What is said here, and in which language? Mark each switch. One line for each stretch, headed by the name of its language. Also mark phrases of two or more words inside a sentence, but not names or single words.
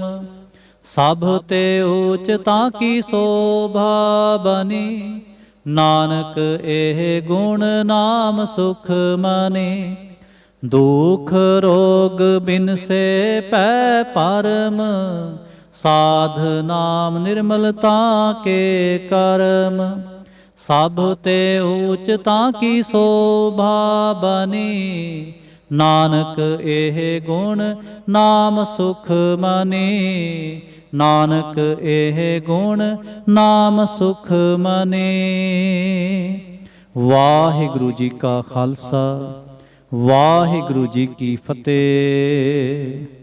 Hindi: सब ते ऊचता की शोभा बनी, नानक एह गुण नाम सुख मनी। दुख रोग बिन से पै परम, साध नाम निर्मलता के कर्म। सभ ते ऊच तां की सोभा बनी, नानक इह गुण नाम सुख मनी, नानक इह गुण नाम सुख मनी। वाहिगुरू जी का खालसा, वाहिगुरू जी की फतिह।